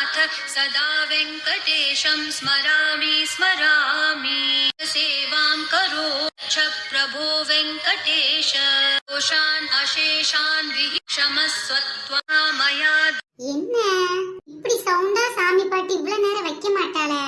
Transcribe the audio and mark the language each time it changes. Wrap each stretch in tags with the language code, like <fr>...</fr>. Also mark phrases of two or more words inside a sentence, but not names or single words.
<sa>सदा वेङ्कटेशं स्मरामि स्मरामि सेवां करो च प्रभो वेङ्कटेश दोषान् अशेषान् विहिक्षमस्वत्वा मया.</sa> <ta>என்ன இப்படி சவுண்டா சாமி பாட்டு இவ்வளவு நேரம் வைக்க மாட்டாளே?</ta>